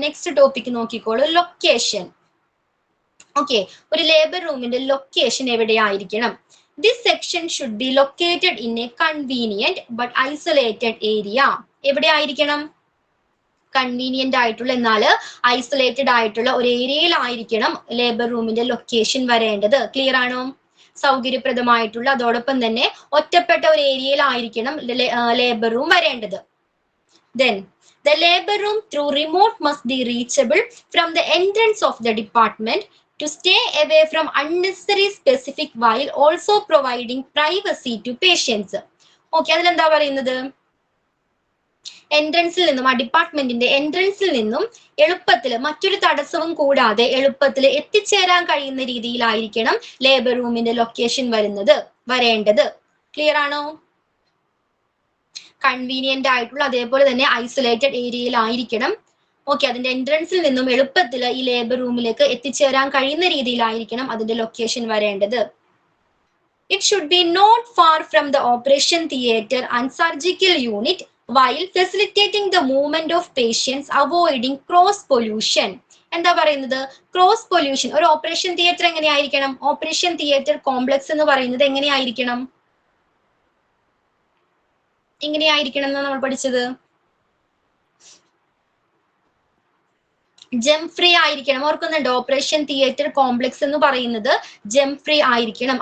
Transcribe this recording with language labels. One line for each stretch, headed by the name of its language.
English: Next topic
Malayalam: നോക്കിക്കോളൂ, location. Okay, ഒരു labour റൂമിന്റെ location എവിടെയായിരിക്കണം?
English: This section should be located in a convenient but isolated area.
Malayalam: എവിടെയായിരിക്കണം? Convenient ആയിട്ടുള്ള എന്നാൽ isolated ആയിട്ടുള്ള ഒരു ഏരിയയിലായിരിക്കണം ലേബർ റൂമിന്റെ ലൊക്കേഷൻ വരേണ്ടത്. ക്ലിയർ ആണോ? സൗകര്യപ്രദമായിട്ടുള്ള, അതോടൊപ്പം തന്നെ ഒറ്റപ്പെട്ട ഒരു ഏരിയയിലായിരിക്കണം ലേബർ റൂം വരേണ്ടത്.
English: Then the labor room through remote must be reachable from the entrance of the department to stay away from unnecessary specific while also providing privacy to patients.
Malayalam: Okay, അതിലെന്താ പറയുന്നത്? എൻട്രൻസിൽ നിന്നും, ആ ഡിപ്പാർട്ട്മെന്റിന്റെ എൻട്രൻസിൽ നിന്നും എളുപ്പത്തിൽ, മറ്റൊരു തടസ്സവും കൂടാതെ എളുപ്പത്തിൽ എത്തിച്ചേരാൻ കഴിയുന്ന രീതിയിലായിരിക്കണം ലേബർ റൂമിന്റെ ലൊക്കേഷൻ വരേണ്ടത്. ക്ലിയർ ആണോ? കൺവീനിയന്റ് ആയിട്ടുള്ള, അതേപോലെ തന്നെ ഐസൊലേറ്റഡ് ഏരിയയിലായിരിക്കണം. ഓക്കെ, അതിന്റെ എൻട്രൻസിൽ നിന്നും എളുപ്പത്തിൽ ഈ ലേബർ റൂമിലേക്ക് എത്തിച്ചേരാൻ കഴിയുന്ന രീതിയിലായിരിക്കണം അതിന്റെ ലൊക്കേഷൻ വരേണ്ടത്.
English: It should be not far from the operation theatre and surgical unit while facilitating the movement of patients, avoiding cross pollution.
Malayalam: എന്താ പറയുന്നത്? Cross pollution. ഒരു ഓപ്പറേഷൻ തിയേറ്റർ എങ്ങനെയായിരിക്കണം? ഓപ്പറേഷൻ തിയേറ്റർ കോംപ്ലക്സ് എന്ന് പറയുന്നത് എങ്ങനെയായിരിക്കണം എന്നാണ് നമ്മൾ പഠിച്ചത്? ജെം ഫ്രീ ആയിരിക്കണം. ഓർക്കുന്നുണ്ട്? ഓപ്പറേഷൻ തിയേറ്റർ കോംപ്ലക്സ് എന്ന് പറയുന്നത് ജെം ഫ്രീ ആയിരിക്കണം.